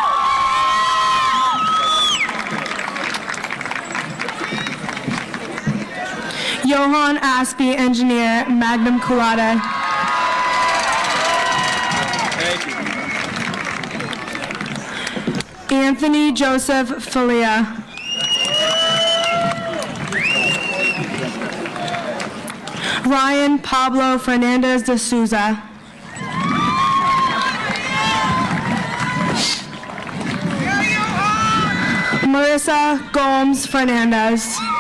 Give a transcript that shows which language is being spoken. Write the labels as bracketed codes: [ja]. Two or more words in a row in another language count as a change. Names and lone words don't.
[en] Johan Aspie, engineer, magna cum laude. Anthony Joseph Filia. Ryan Pablo Fernandez de Souza. Marissa Gomes Fernandez.